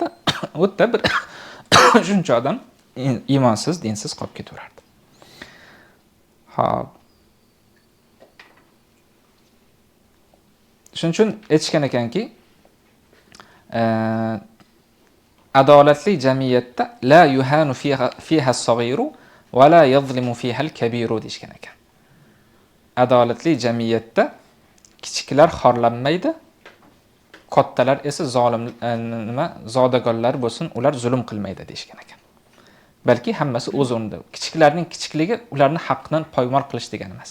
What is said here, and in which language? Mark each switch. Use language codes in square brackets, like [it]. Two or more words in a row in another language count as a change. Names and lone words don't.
[uz] U yerda bir shuncha odam iymonsiz, dinsiz qolib ketaverardi. Xo'p. Shuning uchun aytishgan ekanki, adolatli jamiyatda [ar] لا يهان فيها الصغير ولا يظلم فيها الكبير [uz] deyishgan ekan. Adolatli jamiyatda kichiklar xorlanmaydi, kattalar esa zodagonlar bo'lsin, ular zulm qilmaydi deyishgan ekan. Balki hammasi o'z o'rnida. Kichiklarning kichikligi ularni haqqidan poymol qilish degani emas.